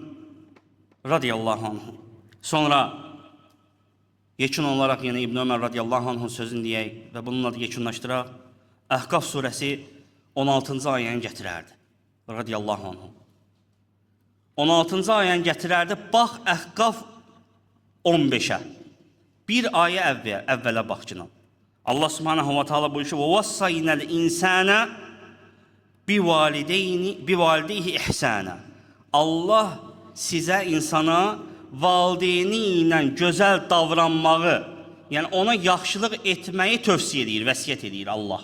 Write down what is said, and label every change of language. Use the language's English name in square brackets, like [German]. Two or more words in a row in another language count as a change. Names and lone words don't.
[Azerbaijani] İbn Ömər [Arabic] رضي الله عنه. [Azerbaijani] Sonra yekun olaraq yenə İbn Ömər [Arabic] رضي الله عنه [Azerbaijani] sözünü deyək və bununla da yekunlaşdıraq. Əhqaf surəsi 16-cı ayəni gətirərdi. [Arabic] رضي الله عنه. [Azerbaijani] 16-cı ayəni gətirərdi. Bax Əhqaf 15-ə. Bir ayə əvvələ baxcına. [Arabic] الله سبحانه وتعالى [Azerbaijani] buyurur ki: [Arabic] "ووصينا الإنسان بوالديه إحسانا." [Azerbaijani] Allah sizə insana valideyni ilə gözəl davranmağı, yəni ona yaxşılıq etməyi tövsiyə edir, vəsiyyət edir Allah.